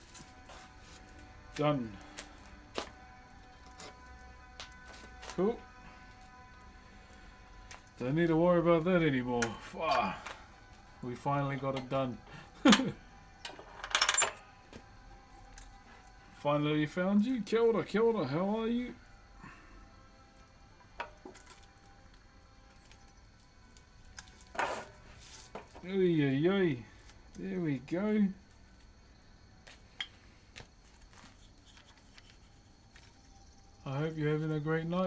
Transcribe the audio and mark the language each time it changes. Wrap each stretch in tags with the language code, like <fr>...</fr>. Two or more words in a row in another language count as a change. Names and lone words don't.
<en>Done. Cool. Don't need to worry about that anymore. We finally got it done. Finally found you.</en> <mi>Kia ora, kia ora.</mi> <en>How are you? Oy. There we go. I hope you're having a great night.</en>